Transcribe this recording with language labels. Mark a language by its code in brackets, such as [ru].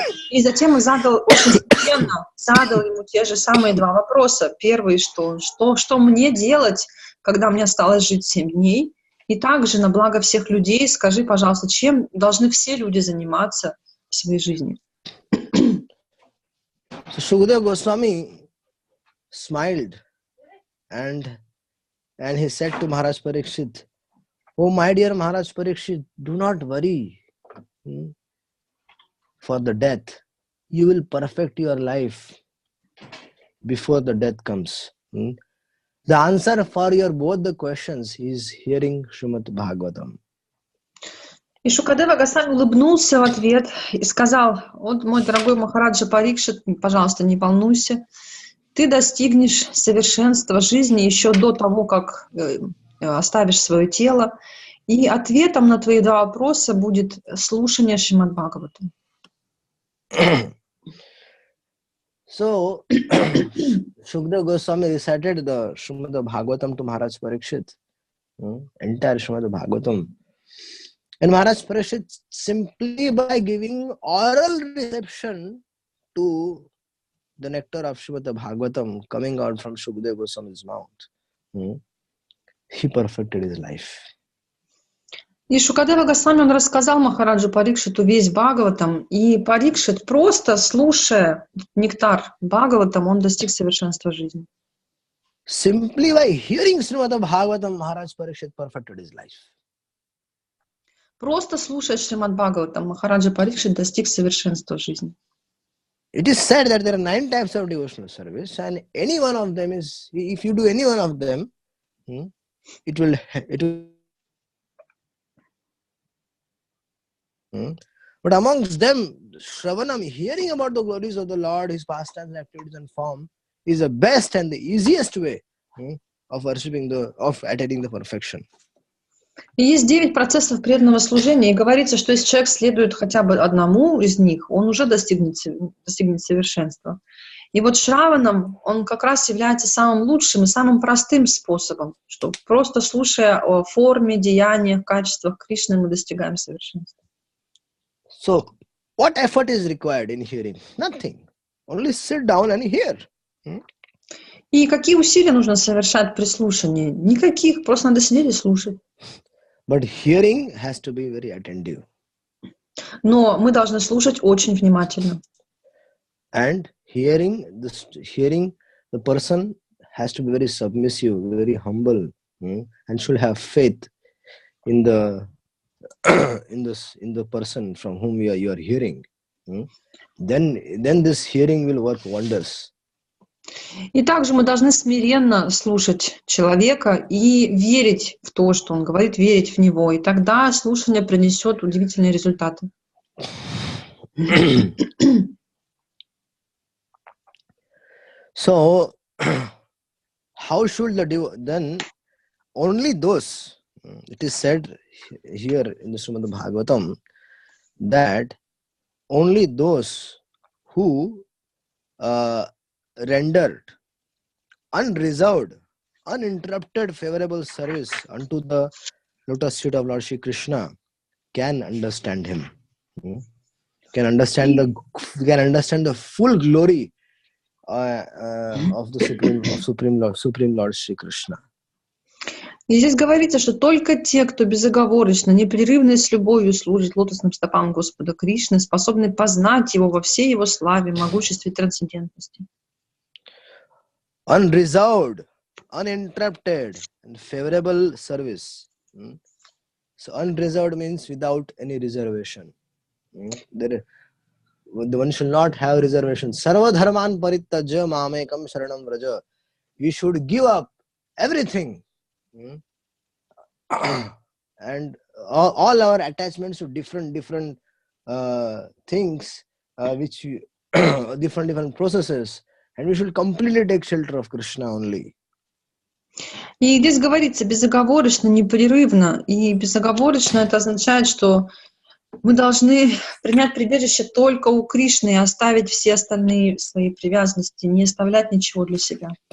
[ru] И затем он очень смиренно задал ему те же самые два вопроса. Первый, что мне делать, когда мне осталось жить 7 дней? И также на благо всех людей скажи, пожалуйста, чем должны все люди заниматься в своей жизни. [en] So Shukadeva Goswami smiled and he said to Maharaj Parikshit, "Oh my dear Maharaj Parikshit, do not worry for the death. You will perfect your life before the death comes. The answer for your both the questions is hearing Srimad Bhagavatam." [ru] И Шукадева Госвами улыбнулся в ответ и сказал: вот, мой дорогой Махараджа Парикшит, пожалуйста, не волнуйся, ты достигнешь совершенства жизни еще до того, как оставишь свое тело, и ответом на твои два вопроса будет слушание Шримад Бхагаватам. [en] So, Shukadeva Goswami recited the Srimad Bhagavatam to Maharaj Parikshit, entire Srimad Bhagavatam. And Maharaj Parikshit, simply by giving oral reception to the nectar of Srimad Bhagavatam coming out from Shukadeva Goswami's mouth, he perfected his life. [ru] И Шукадева Госвами, он рассказал Махараджу Парикшиту весь Бхагаватам, и Парикшит, просто слушая нектар Бхагаватам, он достиг совершенства жизни. [en] Simply by hearing Srimad Bhagavatam, Maharaj Parikshit perfected his life. [ru] Просто слушая Шримад Бхагаватам, Махараджа Парикшит достиг совершенства в жизни. [en] It is said that there are 9 types of devotional service, and any one of them is, if you do any one of them, it will. But amongst them, Shravanam, hearing about the glories of the Lord, His pastimes, activities, and form, is the best and the easiest way of worshipping of attaining the perfection. [ru] И есть 9 процессов преданного служения, и говорится, что если человек следует хотя бы одному из них, он уже достигнет совершенства. И вот Шраванам, он как раз является самым лучшим и самым простым способом, что просто слушая о форме, деяниях, качествах Кришны, мы достигаем совершенства. [en] So, what effort is required in hearing? Nothing. Only sit down and hear. [ru] И какие усилия нужно совершать при слушании? Никаких, просто надо сидеть и слушать. [en] But hearing has to be very attentive. [ru] Но мы должны слушать очень внимательно. [en] And hearing, the person has to be very submissive, very humble, and should have faith in the person from whom you are hearing. Then this hearing will work wonders. [ru] И также мы должны смиренно слушать человека и верить в то, что он говорит, верить в него. И тогда слушание принесет удивительные результаты. [en] So, how should then only those, it is said here in the Srimad Bhagavatam, that only those who rendered unreserved, uninterrupted favorable service unto the lotus feet of Lord Shri Krishna can understand him, can understand the full glory of the Supreme Lord Shri Krishna. [ru] И здесь говорится, что только те, кто безоговорочно, непрерывно и с любовью служит лотосным стопам Господа Кришны, способны познать Его во всей Его славе, могуществе и трансцендентности. [en] Unreserved, uninterrupted, and favorable service. So unreserved means without any reservation. One should not have reservation. [sa] Sarva dharman parittajya mamekam sharanam vraja. [en] We should give up everything. And all our attachments to different things, which different processes, and we should completely take shelter of Krishna only. [ru] И здесь говорится безоговорочно, непрерывно. И безоговорочно это означает, что мы должны принять прибежище только у Кришны и оставить все остальные свои привязанности, не оставлять ничего для себя.